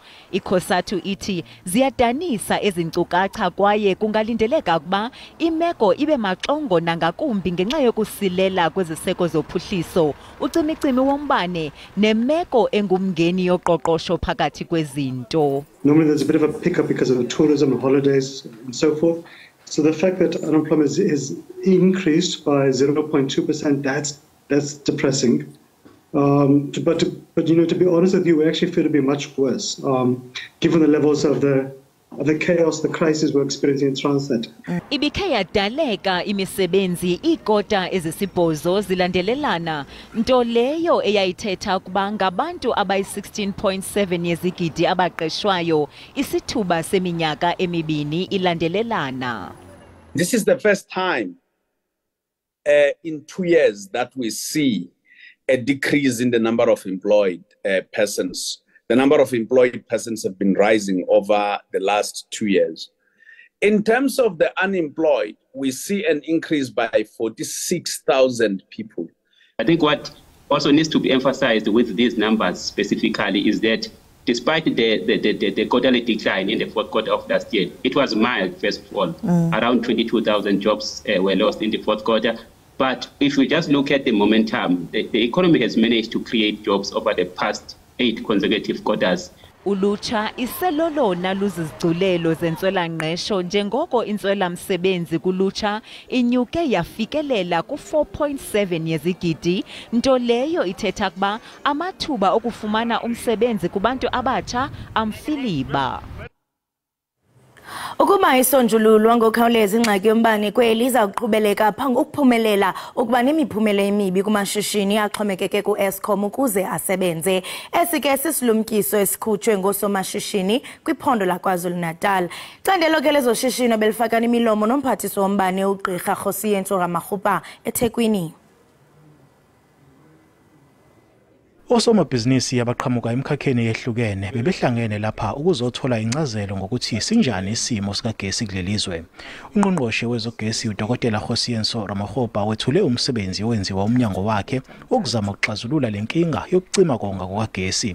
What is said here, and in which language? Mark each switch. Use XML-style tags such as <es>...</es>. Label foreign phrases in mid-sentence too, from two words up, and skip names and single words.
<xh>ICOSATU ithi ziyadanisa ezinkcukacha kwaye kungalindeleka ukuba imeko ibe maxongo nangakumbi ngenxa yokusilela kweziseko zophuhliso, ucimicimi wombane nemeko engumngeni yoqoqosho phakathi kwezinto.</xh> <en>Normally there's a bit of a pickup because of the tourism and holidays and so forth. So the fact that unemployment is increased by 0.2%, that's depressing. But you know, to be honest with you, we actually feel to be much worse, given the levels of the chaos, the crisis we're experiencing in Transnet.</en> <xh>Ibikhe yadaleka imisebenzi ikota ezisibhozo zilandelelana, nto leyo eyayithetha ukuba ngabantu abayi-16.7 yezigidi abaqeshwayo, isithuba seminyaka emibini ilandelelana.</xh> <en>This is the first time in 2 years that we see a decrease in the number of employed persons. The number of employed persons have been rising over the last 2 years. In terms of the unemployed, we see an increase by 46,000 people. I think what also needs to be emphasized with these numbers specifically is that despite the quarterly decline in the fourth quarter of last year, it was mild, first of all. Around 22,000 jobs were lost in the fourth quarter. But if we just look at the momentum, the economy has managed to create jobs over the past 8 consecutive quarters.</en> <xh>Ulutsha iselolona luzizigculelo zentswelangqesho njengoko intswelamsebenzi kulutsha inyuke yafikelela ku-4.7 yezigidi, nto leyo ithetha ukuba amathuba okufumana umsebenzi kubantu abatsha amfiliba. Ukuba isonjululwa ngokukhawuleza ingxaki yombane kweli iza kuqhubeleka phambi ukuphumelela ukuba nemiphumela emibi kumashishini axhomekeke ku-Eskom ukuze asebenze. Esike sisilumkiso esikhutshwe ngoosomashishini kwiphondo laKwaZulu-Natal. Icandelo ke lezoshishino belifakana imilomo nomphathiswa wombane uGqirha Kgosientsho Ramokgopa eThekwini.</xh> <zu>Osomabhizinisi abaqhamuka emkhakheni yehlukene bebehlangene lapha ukuzothola incazelo ngokuthi sinjani isimo sikagesi kulelizwe. Ungqongqoshe wezogesi uDokotela Kgosientsho Ramokgopa wethule umsebenzi owenziwa umnyango wakhe ukuzama ukuxazulula lenkinga yokucima konga kukagesi.</zu>